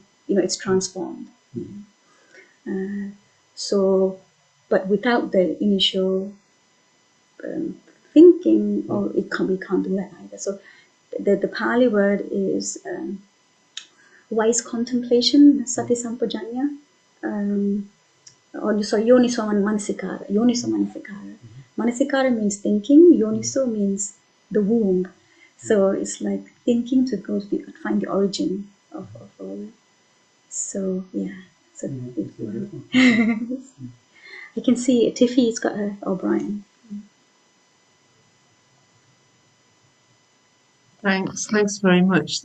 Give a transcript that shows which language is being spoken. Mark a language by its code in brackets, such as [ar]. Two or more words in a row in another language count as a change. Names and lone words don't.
[en] It's transformed. But without the initial thinking, we can't do that either. So the Pali word is wise contemplation, [pi] sati sampajanya. Yoniso manasikara. [en] Manasikara means thinking. Yoniso means the womb. So it's like thinking to go to find the origin of all that. So yeah. So I can see Tiffy's got her. Brian. Thanks very much.